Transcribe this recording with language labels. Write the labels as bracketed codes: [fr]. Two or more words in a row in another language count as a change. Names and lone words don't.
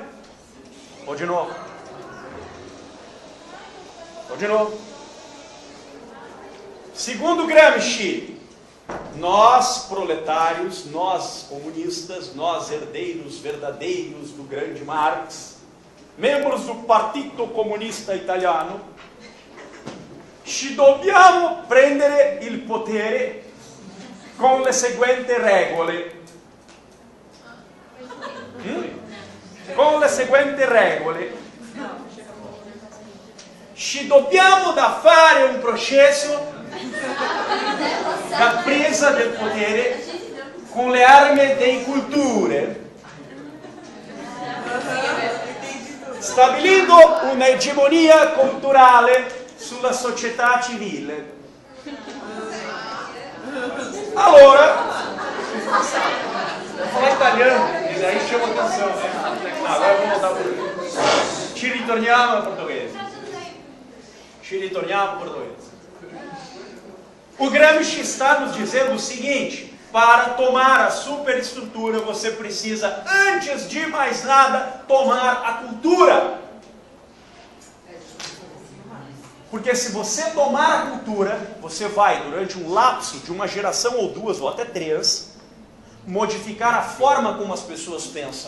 [pt] Ou de novo? Segundo Gramsci, nós proletários, nós comunistas, nós herdeiros verdadeiros do grande Marx, membros do Partito Comunista Italiano, [it] ci dobbiamo prendere il potere con le seguenti regole. Con le seguenti regole. Ci dobbiamo da fare un processo da presa del potere con le armi delle culture, stabilindo un'egemonia culturale sulla società civile. Allora, [pt] vou falar italiano, e daí chama atenção, né? Agora vamos voltar para o português. [it] Ci ritorniamo al português. [pt] O Gramsci está nos dizendo o seguinte: para tomar a superestrutura, você precisa, antes de mais nada, tomar a cultura. Porque se você tomar a cultura, você vai, durante um lapso de uma geração ou duas, ou até três, modificar a forma como as pessoas pensam.